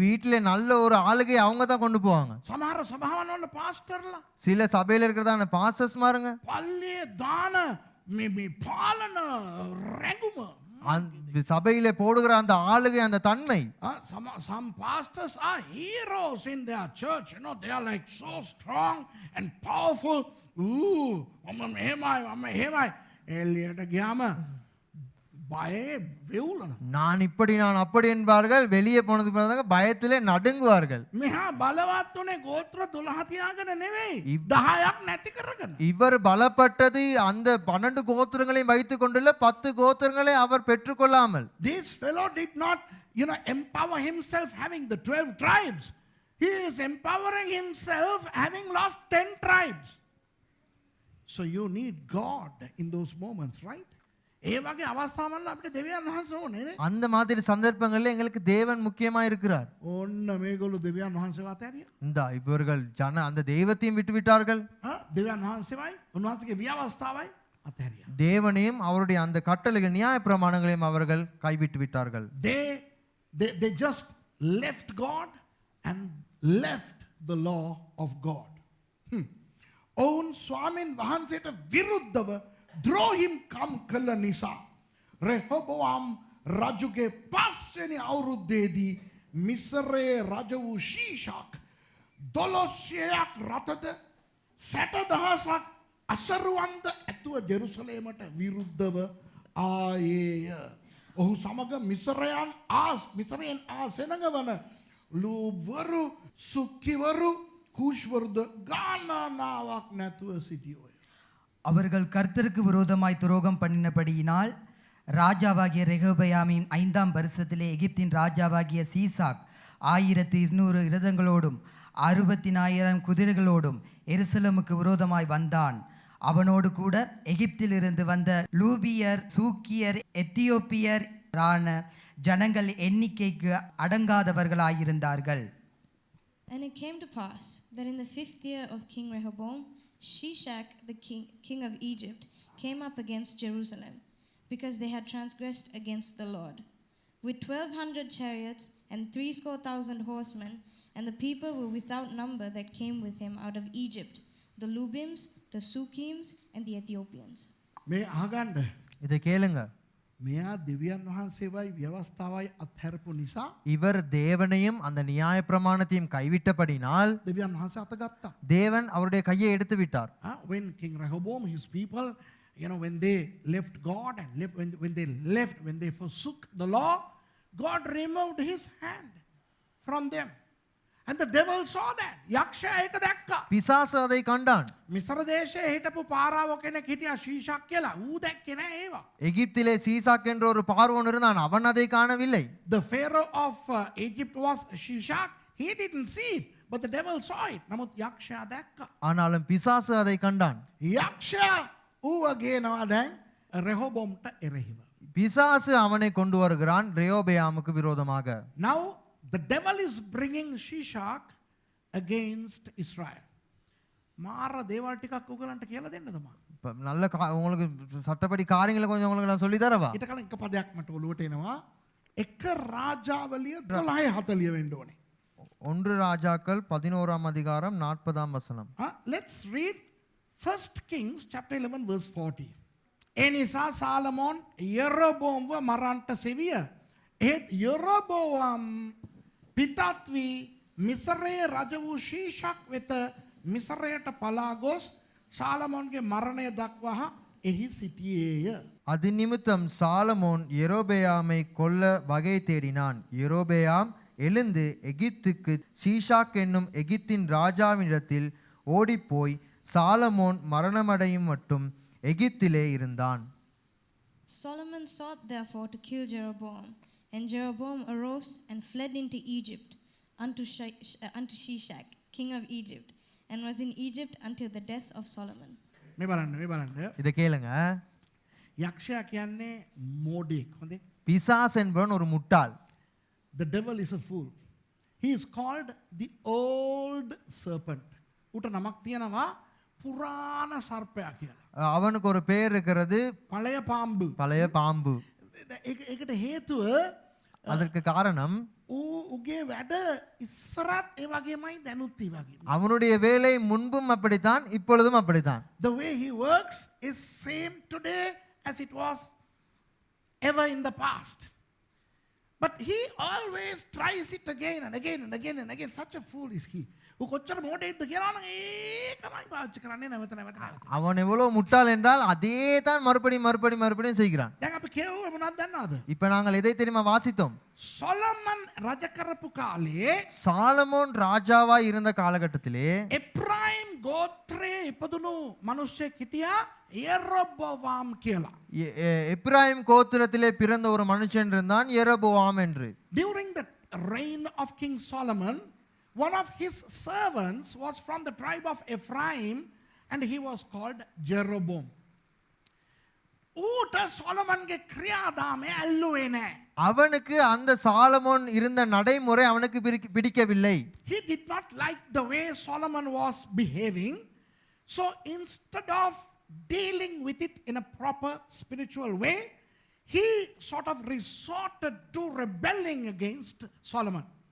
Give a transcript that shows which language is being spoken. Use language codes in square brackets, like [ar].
[ta] வீட்டிலே நல்ல ஒரு ஆளுகை அவங்க தான் கொண்டு போவாங்க. [si] සමහර සභාවන් වල පාස්ටර්ලා [ta] சில சபையில இருக்கிறதான பாஸ்டர்ஸ் மாருங்க [si] පල්ලියේ දාන මේ පාලන රැඟුම. [ta] சபையிலே போடுகிற அந்த ஆளுகை, அந்த தன்மை. [en] Some pastors are heroes in their church. They are like so strong and powerful. [si] මම මෙහෙමයි. එළියට ගියාම බයේ වෙවුලනවා. [ta] நான் அப்படி என்பார்கள். வெளியே போனது பிறகு பயத்திலே நடுங்குவார்கள். [si] මෙහා බලවත් උනේ ගෝත්‍ර 12 තියාගෙන නෙවෙයි. 10ක් නැති කරගෙන. [ta] இவர் பலப்பட்டது அந்த 12 கோத்திரங்களையும் வைத்துக் கொண்டுள்ள 10 கோத்திரங்களை அவர் பெற்றுக்கொள்ளாமல். [en] This fellow did not, empower himself having the 12 tribes. He is empowering himself having lost 10 tribes. So you need God in those moments, right? [si] ඒ වගේ අවස්ථාවල අපිට දෙවියන් වහන්සේ ඕනේ නේ. [ta] அந்த மாதிரி சந்தர்ப்பங்களில் எங்களுக்கு தேவன் முக்கியமா இருக்கிறார். [si] ඕන්න මේගොල්ලෝ දෙවියන් වහන්සේව අතහැරියා. [ta] இந்த இவர்கள் அந்த தெய்வத்தையும் விட்டு விட்டார்கள். [si] දෙවියන් වහන්සේවයි උන්වහන්සේගේ ව්‍යවස්ථාවයි අතහැරියා. [ta] தேவனையும் அவருடைய அந்த கட்டளைகள் நியாய பிரமாணங்களையும் அவர்கள் கைவிட்டு விட்டார்கள். [en] They just left God and left the law of God. [si] ඔවුන් ස්වාමීන් වහන්සේට විරුද්ධව ද්‍රෝහිම් කම් කළ නිසා රෙහොබෝම් රජුගේ 5 වෙනි අවුරුද්දේදී මිස්රයේ රජ වූ ශීෂාක් 1200ක් රථද 60,000ක් අසරුවන්ද ඇතුව ජෙරුසලේමට විරුද්ධව ආයේය. ඔහු සමග මිස්රයන් ආසෙනගවන ලූවරු සුක්කිවරු கூஷ்வருද ගානාවක් නැතුව සිටියෝය. [ta] அவர்கள் கர்த்தருக்கு விரோதமாய் துரோகம் பண்ணினபடியினால் ராஜாவாகிய ரெகொபெயாமின் 5ஆம் வருஷத்திலே எகிப்தின் ராஜாவாகிய சீசாக் 1200 இரதங்களோடும் 60,000 குதிரைகளோடும் எருசலேமுக்கு விரோதமாய் வந்தான். அவனோடு கூட எகிப்திலிருந்து வந்த லூபியர், சூக்கியர், எத்தியோப்பியர் ஜனங்கள் எண்ணிக்கைக்கு அடங்காதவர்களாயிருந்தார்கள். [en] And it came to pass that in the 5th year of King Rehoboam, Shishak, the king of Egypt, came up against Jerusalem. because they had transgressed against the Lord. With 1,200 chariots and 70,000 horsemen, and the people were without number that came with him out of Egypt, the Lubims, the Sukims, and the Ethiopians. [si] මේ ආගන්න [ta] இதை கேளுங்க. [si] මෙයා දෙවියන් වහන්සේවයි ව්‍යවස්ථාවයි අත්හැරපු නිසා [ta] இவர் தேவனையும் அந்த நியாய பிரமாணத்தையும் கைவிட்டபடினால் [si] දෙවියන් වහන්සේ අතගත්තා. [ta] தேவன் அவருடைய கையை எடுத்து விட்டார். [en] When King Rehoboam, his people, when they left God and when they forsook the law, God removed his hand from them. And the devil saw that. [si] යක්ෂයා ඒක දැක්කා. [ta] பிசாசு அதை கண்டான். [si] මිස්ර දේශයේ හිටපු පාරාව කෙනෙක් හිටියා ශීෂක් කියලා. ඌ දැක්කේ නෑ ඒවා. [ta] எகிப்திலே சீசாக் என்ற ஒரு பார்வோன் இருந்தான், அவன் அதை காணவில்லை. [en] The Pharaoh of Egypt was Shishak. He didn't see it, but the devil saw it. [si] නමුත් යක්ෂයා දැක්කා. [ta] ஆனாலும் பிசாசு அதை கண்டான். [si] යක්ෂයා ඌව ගේනවා දැන් රෙහෝබෝම්ට එරෙහිව. [ta] பிசாசு அவனை கொண்டு வருகிறான் ரெயோபெயாமுக்கு விரோதமாக. [en] Now the devil is bringing Shishak against Israel. [si] මාර දේවල් ටිකක් උගලන්ට කියලා දෙන්නද මම? [ta] இப்ப நல்ல உங்களுக்கு சட்டப்படி காரியங்களை கொஞ்சம் உங்களுக்கு நான் சொல்லி தரவா? [si] ඊට කලින් එක පදයක් මට ඔලුවට එනවා. එක රාජාවලිය 12:40 වෙන්න ඕනේ. [ta] 1 ராஜாக்கள் 11ஆம் அதிகாரம் 40ஆம் வசனம். [en] Let's read 1 Kings chapter 11 verse 40. [si] එනිසා සාලමෝන් යෙරොබෝම්ව මරන්නට සෙවිය. ඒත් යෙරොබෝම් පිටත් වී මිස්රයේ රජ වූ ශීෂක් වෙත මිස්රයට පලා ගොස් සාලමෝන්ගේ මරණය දක්වා එහි සිටියේය. [ta] அதிநிமித்தம் சாலமோன் யெரொபெயாமை கொல்ல வகை தேடினான். யெரொபெயாம் எழுந்து எகிப்துக்கு சீஷாக் என்னும் எகிப்தின் ராஜாவினிடத்தில் ஓடிப்போய் சாலமோன் மரணமடையும் மட்டும் எகிப்திலே இருந்தான். [en] Solomon sought therefore to kill Jeroboam, and Jeroboam arose and fled into Egypt unto Shishak, king of Egypt, and was in Egypt until the death of Solomon. [si] මේ බලන්න. [ta] இதை கேளுங்க. [si] යක්ෂයා කියන්නේ මෝඩෙක්. හොඳේ. [ta] பிசாஸ் என்பவன் ஒரு முட்டாள். [en] The devil is a fool. He is called the old serpent. [si] ඌට නමක් තියෙනවා පුරාණ සර්පයා කියලා. [ta] அவனுக்கு ஒரு பேர் இருக்கிறது පළය පාම්බු. பழைய பாம்பு. [si] ඒකට හේතුව [ta] அதற்கு காரணம் [si] උගේ වැඩ ඉස්සරත් ඒ වගේමයි දැනුත් ඒ වගේ. [ta] அவனுடைய வேலை முன்பும் அப்படித்தான், இப்பொழுதும் அப்படித்தான். [en] The way he works is same today as it was ever in the past. But he always tries it again and again and again and again. Such a fool is he. [si] කොච්චර මෝඩෙක්ද කියලා නම් ඒකමයි පාවිච්චි කරන්නේ නැවත. [ta] அவன் எவ்வளவு முட்டாள் என்றால் அதே தான் மறுபடியும் செய்கிறான். [si] දැන් අපි කියුවේ මොනවද දන්නවද? [ta] இப்ப நாங்கள் எதை தெரியுமா வாசித்தோம்? [si] සොලමන් රජ කරපු කාලේ [ta] சாலமோன் ராஜாவாய் இருந்த காலகட்டத்திலே [si] එප්‍රායිම් ගෝත්‍රයේ ඉපදුණු මිනිස්සෙක් හිටියා යෙරොබෝවාම් කියලා. [ta] எப்ராயிம் கோத்திரத்திலே பிறந்த ஒரு மனுஷன் இருந்தான், யெரொபோவாம் என்று. [en] During the reign of King Solomon, one of his servants was from the tribe of Ephraim and he was called Jeroboam. [si] ඌට සොලමන්ගේ ක්‍රියාදාමය ඇල්ලුවේ නැහැ. [ta] அவனுக்கு அந்த சாலமோன் இருந்த நடைமுறை அவனுக்கு பிடிக்கவில்லை. [en] He did not like the way Solomon was behaving. So instead of dealing with it in a proper spiritual way, he sort of resorted to rebelling against Solomon.